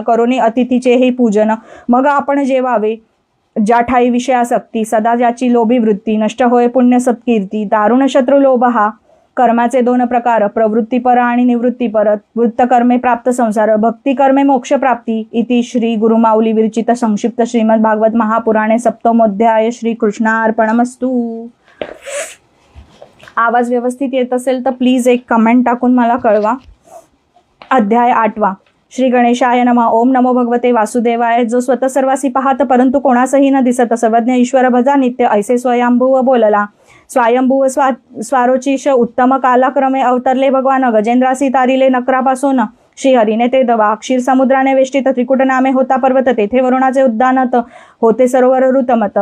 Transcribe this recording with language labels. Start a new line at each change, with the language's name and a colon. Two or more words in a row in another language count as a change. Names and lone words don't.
Marathi: करोनी अतिथीचे हे पूजन मग आपण जेवावे. ज्या ठाई विषयासक्ती सदा ज्याची लोभी वृत्ती. नष्ट होय पुण्य सत्कीर्ती. दारुण शत्रू लोभ हा. कर्माचे दोन प्रकार प्रवृत्तीपर आणि निवृत्तीपर. वृत्तकर्मे प्राप्त संसार भक्तिकर्मे मोक्ष प्राप्ती.
Sanskrit: इति श्री गुरुमाऊली विरचित संक्षिप्त श्रीमद भागवत महापुराणे सप्तमोध्याय. श्री कृष्णार्पणमस्तु.
Marathi: आवाज व्यवस्थित येत असेल तर प्लीज एक कमेंट टाकून मला कळवा. अध्याय 8.
Sanskrit: श्री गणेशाय नमः. ओम नमो भगवते वासुदेवाय.
Marathi: जो स्वतः सर्वासी पाहत परंतु कोणासही न दिसत सर्वज्ञ ईश्वर भजा नित्य ऐसे स्वयंभुव बोलला. स्वयंभुव स्वारोचिष उत्तम कालक्रमे अवतरले भगवान. गजेंद्रासी तारिले नकरापासून श्रीहरीने ते दवा. क्षीर समुद्राने वेष्टित त्रिकुट नामे होता पर्वत. तेथे वरुणाचे उद्दानत होते सरोवर ऋतमत.